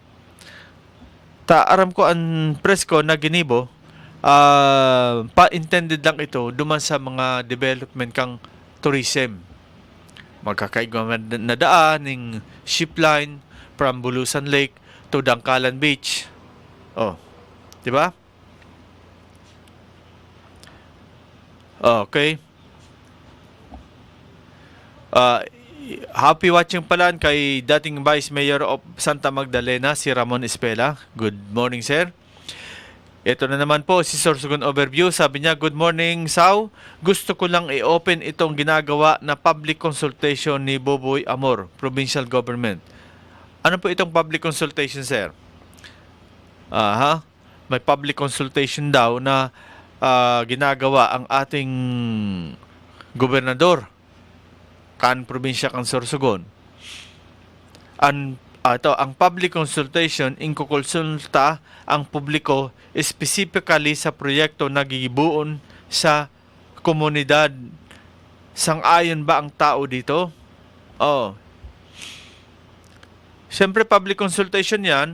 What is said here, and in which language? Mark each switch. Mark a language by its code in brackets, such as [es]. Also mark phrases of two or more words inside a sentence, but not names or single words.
[bik] Aram ko ang presko na ginibo, pa-intended lang ito duman sa mga development kang tourism. Magkakaigwa na daan ng [en] ship line from [bik] Bulusan Lake to Dangkalan Beach. [tl] Oh, di ba? Okay. [en] Happy watching [tl] pala kay dating Vice Mayor of Santa Magdalena, si Ramon Espela. [en] Good morning, sir. [tl] Ito na naman po, si Sorsogon Overview. Sabi niya, [en] good morning, [tl] Sao. Gusto ko lang i-open itong ginagawa na [en] public consultation [tl] ni Boboy Amor, Provincial Government. Ano po itong [en] public consultation, [tl] sir? May [en] public consultation [tl] daw na ginagawa ang ating gobernador, [bik] kan probinsya kan Sorsogon. Ang [en] public consultation [bik] inkukonsulta ang publiko specifically sa proyekto na gibuon sa komunidad. [tl] Sang-ayon ba ang tao dito? Siyempre [en] public consultation [tl] yan.